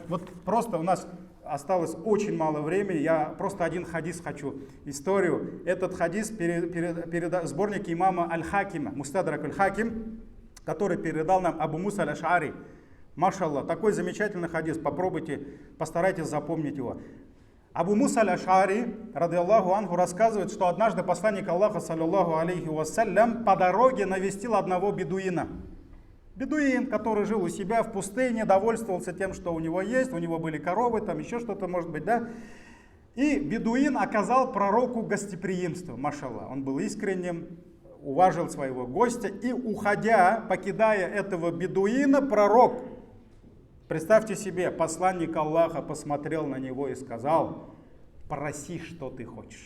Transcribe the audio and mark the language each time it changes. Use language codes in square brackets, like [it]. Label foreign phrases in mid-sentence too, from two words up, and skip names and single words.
[ru] Вот просто у нас осталось очень мало времени, я просто один хадис хочу, историю. Этот хадис сборник имама Аль-Хакима, Мустадрак Аль-Хаким, который передал нам Абу Муса Аль-Аш'ари. Машаллах, такой замечательный хадис, попробуйте, постарайтесь запомнить его. [ar] Абу Муса Аль-Аш'ари, رضي الله عنه, [ru] рассказывает, что однажды посланник Аллаха, [ar] صلى الله عليه وسلم, [ru] по дороге навестил одного бедуина. Бедуин, который жил у себя в пустыне, довольствовался тем, что у него есть, у него были коровы, там еще что-то может быть, да. И бедуин оказал пророку гостеприимство, машаллах. Он был искренним, уважил своего гостя, и уходя, покидая этого бедуина, пророк, представьте себе, посланник Аллаха посмотрел на него и сказал: проси, что ты хочешь.